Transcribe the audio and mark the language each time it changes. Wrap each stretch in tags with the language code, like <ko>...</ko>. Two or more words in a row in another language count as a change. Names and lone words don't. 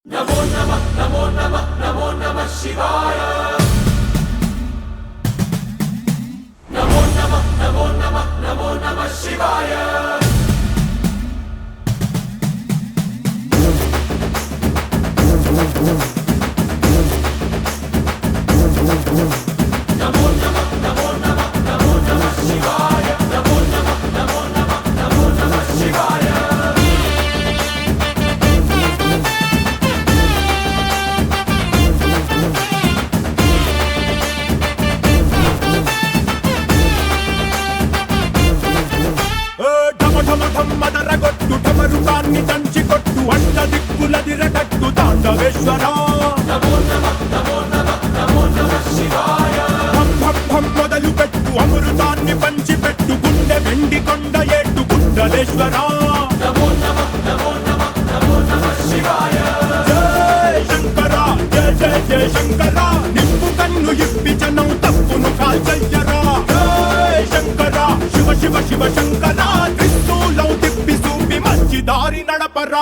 <sa>नमो नमः नमो नमः नमो नमः शिवाय नमो नमः नमो नमः नमो नमः शिवाय नमो नमः नमो नमः नमो नमः शिवाय नमो नमः नमो नमः नमो नमः शिवाय</sa> <te>మదరగొట్టు ఠమరుకాన్ని దంచి కొట్టు అంట దిక్కులదిరగట్టు తాండవేశ్వరా</te> <sa>नमो नमः नमो नमः नमो नमः शिवाय</sa> <te>భం భం భం మొదలు పెట్టు అమృతాన్ని పంచి పెట్టు గుండె వెండి కొండ ఏట్టు గుండలేశ్వరా</te> <sa>नमो नमः नमो नमः नमो नमः शिवाय</sa> <te>జయ శంకరా జయ జయ జయ శంకరా నిప్పు కన్ను ఇప్పి జనం తప్పును కాల్చయ్యరా జయ శంకరా శివ శివ శివ శంకరా త్రిశూలం తిప్పి చూపి మంచి దారి నడపరా</te>